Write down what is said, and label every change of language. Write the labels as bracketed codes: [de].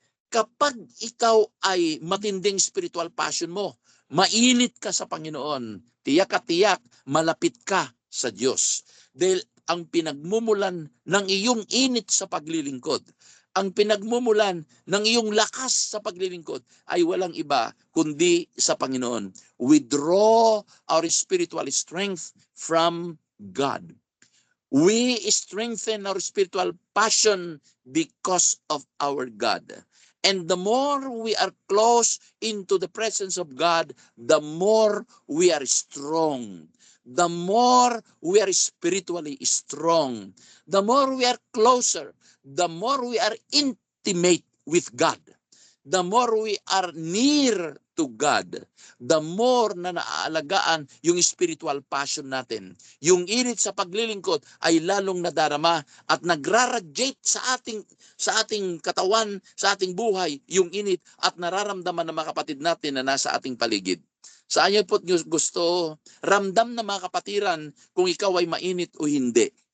[tl] Kapag ikaw ay matinding spiritual passion mo, mainit ka sa Panginoon, tiyak at tiyak, malapit ka sa Diyos. Dahil ang pinagmumulan ng iyong init sa paglilingkod, ang pinagmumulan ng iyong lakas sa paglilingkod ay walang iba kundi sa Panginoon. [en] We draw our spiritual strength from God. We strengthen our spiritual passion because of our God. And the more we are close into the presence of God, the more we are strong. the more we are spiritually strong, the more we are closer, the more we are intimate with God, the more we are near to God, the more [tl] na naaalagaan yung spiritual passion natin. Yung init sa paglilingkod ay lalong nadarama at nagraradiate sa ating katawan, sa ating buhay, yung init at nararamdaman ng mga kapatid natin na nasa ating paligid. Sa inyo po't gusto, ramdam na mga kapatiran kung ikaw ay mainit o hindi.